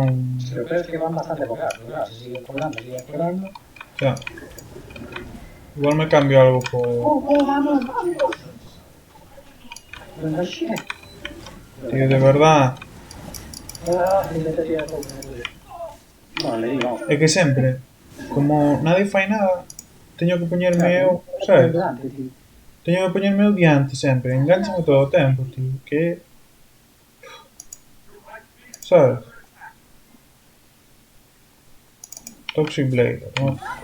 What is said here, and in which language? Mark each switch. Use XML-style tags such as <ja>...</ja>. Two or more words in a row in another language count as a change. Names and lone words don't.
<es>Si lo peor es que van bastante colgados, pero claro, se siguen colgando, siguen colgando. O sea, igual me cambio algo por. ¡Vamos! Venga, shit. Tío, de verdad. Intenté tirar todo, no pude. Bueno, le di, vamos.</es> <gl>É que sempre, como nadie fai nada, teño que poñerme eu, Claro, sabes? delante, tío. Teño que poñerme eu diante sempre, enganchame todo o tempo, tío, que... Sabes? Toxic Blade, ¿no?</gl>